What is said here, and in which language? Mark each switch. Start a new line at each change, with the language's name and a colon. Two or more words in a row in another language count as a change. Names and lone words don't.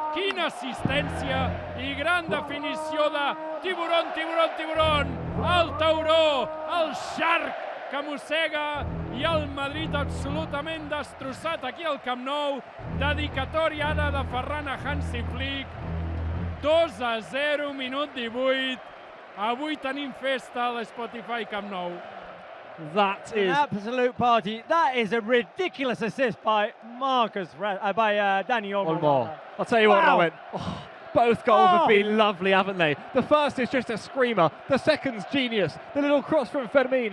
Catalan: quina assistència i gran definició de
Spanish: tiburon, tiburon, tiburon,
Catalan: el tauró, el shark que mossega i el Madrid absolutament destrossat aquí al Camp Nou. Dedicatòria ara de Ferran a Hansi Flick. 2-0, minut 18. Avui tenim festa a l'Spotify Camp Nou.
English: That is an absolute party. That is a ridiculous assist by Dani Olmo. I'll tell you what, Rowan. Both goals have been lovely, haven't they? The first is just a screamer. The second's genius. The little cross from Fermin.